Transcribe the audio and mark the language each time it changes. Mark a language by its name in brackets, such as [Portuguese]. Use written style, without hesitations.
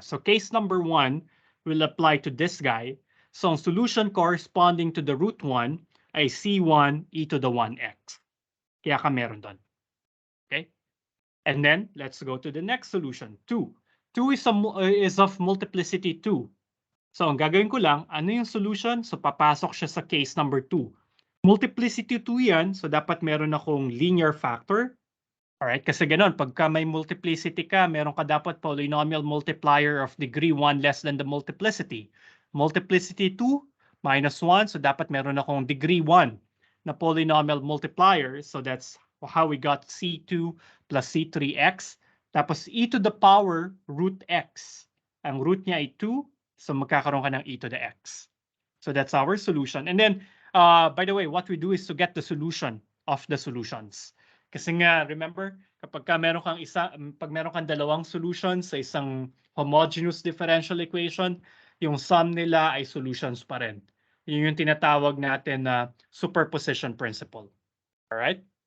[English] So case number 1 will apply to this guy. So ang solution corresponding to the root 1 ay C1 e to the 1x. [Filipino] Kaya ka meron doon. [English] Okay? And then, let's go to the next solution, 2. 2 is of multiplicity 2. [Filipino] So, ang gagawin ko lang, ano yung solution? So, papasok siya sa case number 2. [English] Multiplicity 2 yan, so [Filipino] dapat meron akong [English] linear factor. Alright, [Filipino] kasi ganun, pagka may [English] multiplicity ka, [Filipino] meron ka dapat [English] polynomial multiplier of degree 1 less than the multiplicity. Multiplicity 2, minus 1, so [Filipino] dapat meron akong [English] degree 1 na polynomial multiplier. So, that's how we got C2 plus C3x. Tapos e to the power root x. [Filipino] Ang root niya ay 2, so magkakaroon ka ng e to the x. [English] So that's our solution. And then, by the way, what we do is to get the solution of the solutions. [Filipino] Kasi nga, remember, kapag pag meron kang dalawang solutions sa isang homogeneous differential equation, yung sum nila ay solutions pa rin. Yun yung tinatawag natin na superposition principle. [English] All right?